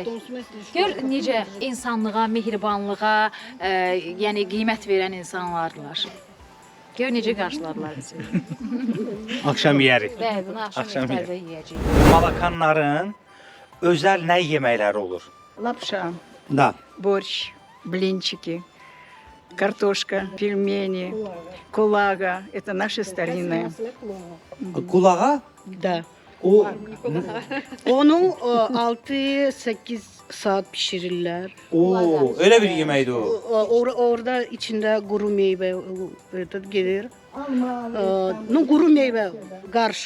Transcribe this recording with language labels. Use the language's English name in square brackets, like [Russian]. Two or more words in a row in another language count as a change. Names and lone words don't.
[Azerbaijani] Gör necə insanlığa, mehribanlığa, yəni qiymət verən insanlardılar. Gör necə qarşıladılar bizi. Axşam yeyərik. Bəli, bunu axşam Axşam iftarda yeyəcəyik. Malakanların özəl nə yeməkləri olur? [Russian] Лапша, Da. борщ, блинчики, картошка, пельмени, кулага. Это наши старинные. [Azerbaijani] Qulağa [Russian] Da. [Azerbaijani] o Onu 6-8 saat pişirirlər. Öyle bir yeməkdir o. Orada içində quru meyvə gedir. Ну, quru meyvə, qarışıq.